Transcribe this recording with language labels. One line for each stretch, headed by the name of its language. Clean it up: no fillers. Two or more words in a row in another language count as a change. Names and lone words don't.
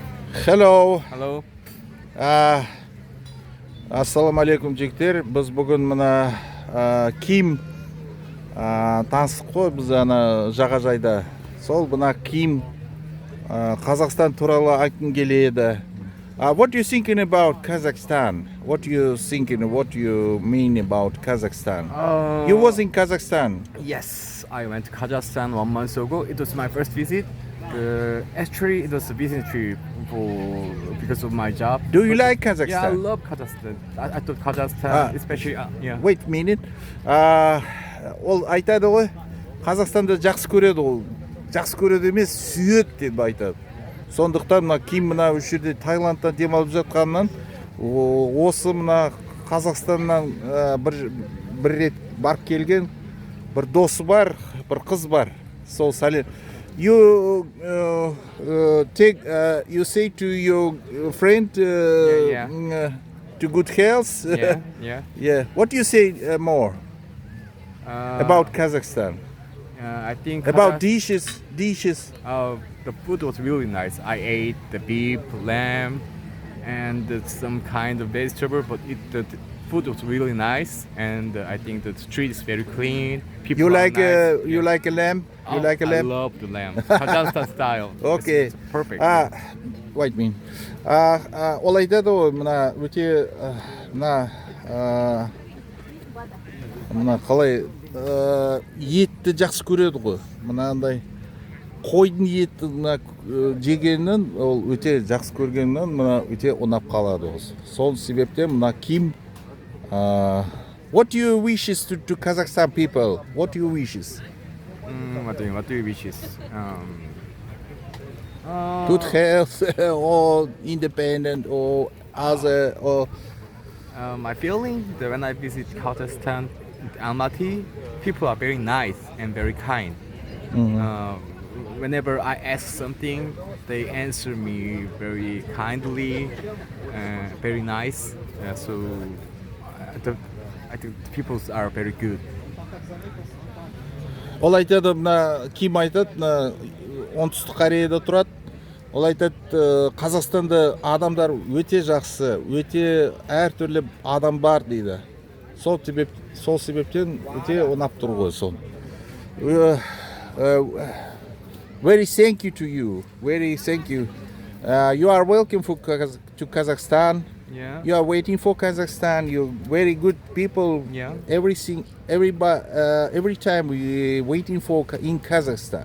English: Hello. Hello.
Kazakh: Ассалаумағалейкум жігіттер. Біз бүгін мына киім таныстық қой, біз ана жағажайда. Сол мына киім Қазақстан туралы айтқым келеді.
English: What you thinking about Kazakhstan? What you thinking? What you mean about Kazakhstan? You was in Kazakhstan. Yes, I went to Kazakhstan 1 month ago. It was my first visit. Actually, it was a business trip because of my job. Do you like Kazakhstan? Yeah, I love Kazakhstan. I thought Kazakhstan, especially yeah. Wait a minute.
Kazakh: Ол айтады ғой, Қазақстанды жақсы көреді ол. Жақсы көреді емес, сүйеді деп айтады. Сондықтан мына киім мына үш жерде Таиландта демалып жатқаннан осы мына Қазақстаннан бір рет барып келген бір досы бар, бір қыз бар. Сол сәлем.
English: You you say to your friend to good health. Yeah. What do you say more about Kazakhstan? I think About dishes. The food was really nice. I ate the beef, lamb, and some kind of vegetable, but the food was really nice, and I think the street is very clean. People You are like nice. you like a lamb? You like a I lamb? love the lamb. Kazakhstan style. Okay. It's perfect. Wait a minute.
Kazakh: Ол айтады ғой, мына өте мына қалай етті жақсы көреді ғой. Мынандай қойдың еті жегеннен ол өте жақсы көргеннен мына өте ұнап қалады осы. Сол себептен мына киім
English: What do you wishes to Kazakhstan people? What do you wishes? What do you wishes? Good health or independent or other or My feeling that when I visit Kazakhstan, Almaty, people are very nice and very kind. Whenever I ask something, they answer me very kindly, very nice. So I think people are very good.
Kazakh: Ол айтады, мына ким айтады, мына Оңтстік Кореяда тұрады. Ол айтады, Қазақстанда адамдар өте жақсы, өте әртүрлі адам бар дейді. Сол себептен өте ұнап тұр ғой сол.
English: Very thank you to you. Very thank you. You are welcome to Kazakhstan. Yeah. You are waiting for Kazakhstan. You're very good people. Yeah. Every time we waiting for in Kazakhstan.